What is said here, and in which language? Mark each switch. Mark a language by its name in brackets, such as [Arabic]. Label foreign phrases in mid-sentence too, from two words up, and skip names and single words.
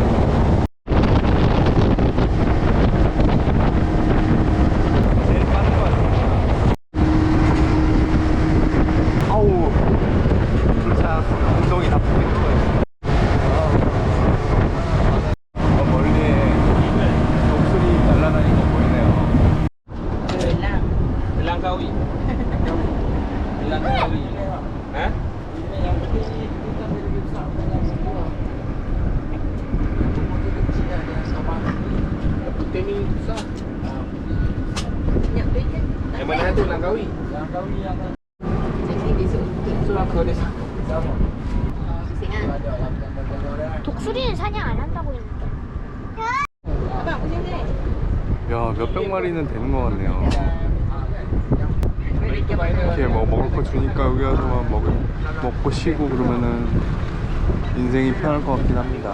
[Korean] 제일 빠른 것 같아요. 아우, 진짜 엉덩이 다 풀린 거예요. 멀리에 독수리 날아다니는 거 보이네요. [Malay] Langkawi. Langkawi. Hah? Putih ni susah. Yang mana tu Langkawi? Langkawi yang Selangor desa. Sama. [Korean] 독수리는 사냥 안 한다고 했는데. 야, 몇백 마리는 되는 것 같네요. 이렇게 뭐 먹을 거 주니까 여기 와서만 먹고 쉬고 그러면은 인생이 편할 것 같긴 합니다.